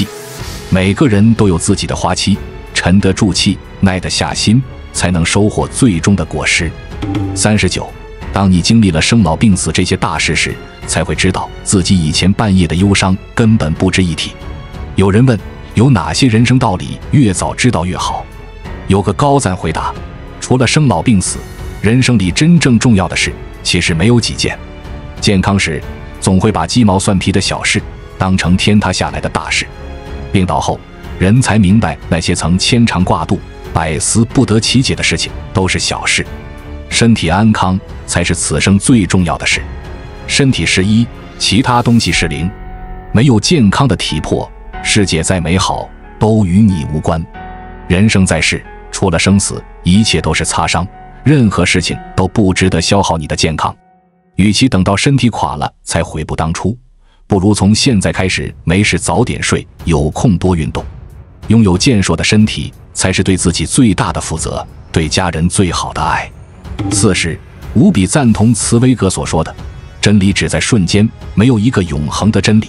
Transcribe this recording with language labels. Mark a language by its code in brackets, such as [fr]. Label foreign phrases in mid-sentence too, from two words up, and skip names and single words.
[zh] 每個人都有自己的花期，沉得住氣，耐得下心，才能收穫最終的果實。39，當你經歷了生老病死這些大事時，才會知道自己以前半夜的憂傷根本不值一提。有人問，有哪些人生道理越早知道越好？有個高讚回答： 除了生老病死，人生裡真正重要的事其實沒有幾件。健康時總會把雞毛蒜皮的小事當成天塌下來的大事，病倒後人才明白那些曾牽腸掛肚、百思不得其解的事情都是小事。身體安康才是此生最重要的事。身體是一，其他東西是零。沒有健康的體魄，世界再美好都與你無關。人生在世，除了生死，一切都是擦傷，任何事情都不值得消耗你的健康。與其等到身體垮了才悔不當初，不如從現在開始沒事早點睡，有空多運動。擁有健碩的身體才是對自己最大的負責，對家人最好的愛。40，無比贊同茨威格所說的，真理只在瞬間，沒有一個永恆的真理。